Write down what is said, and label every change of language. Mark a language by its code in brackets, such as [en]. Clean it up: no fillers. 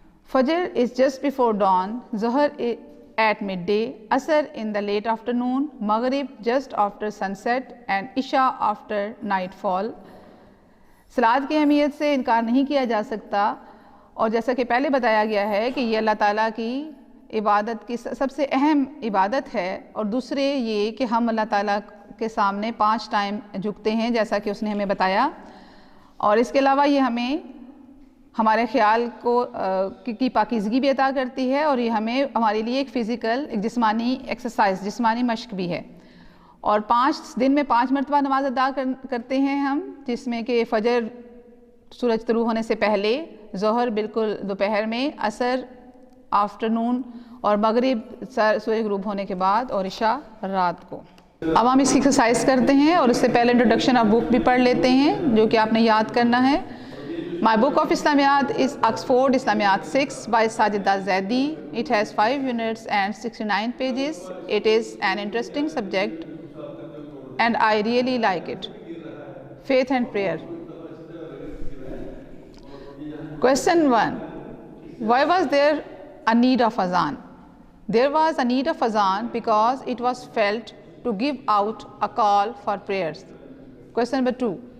[en] Fajr is just before dawn, Zuhr at midday, Asr in the late afternoon, Maghrib just after sunset, and Isha after nightfall. [ur] صلات کی اہمیت سے انکار نہیں کیا جا سکتا، اور جیسا کہ پہلے بتایا گیا ہے کہ یہ اللہ تعالیٰ کی عبادت کی سب سے اہم عبادت ہے، اور دوسرے یہ کہ ہم اللہ تعالیٰ کے سامنے 5 ٹائم جھکتے ہیں جیسا کہ اس نے ہمیں بتایا، اور اس کے علاوہ یہ ہمیں ہمارے خیال کی پاکیزگی بھی عطا کرتی ہے، اور یہ ہمارے لیے ایک جسمانی ایکسرسائز، جسمانی مشق بھی ہے۔ اور 5 دن میں 5 مرتبہ نماز ادا کرتے ہیں ہم، جس میں کہ فجر سورج طلوع ہونے سے پہلے، ظہر بالکل دوپہر میں، عصر آفٹرنون، اور مغرب سورج غروب ہونے کے بعد، اور عشاء رات کو۔ اب ہم اس کی ایکسرسائز کرتے ہیں، اور اس سے پہلے [en] introduction of book [ur] بھی پڑھ لیتے ہیں جو کہ آپ نے یاد کرنا ہے۔ [en] My book of Islamiyat is Oxford Islamiyat 6 by Sajida Zaidi. It has 5 units and 69 pages. It is an interesting subject and I really like it. Faith and prayer. Question 1. Why was there a need of azan? There was a need of azan because it was felt to give out a call for prayers. Question number 2.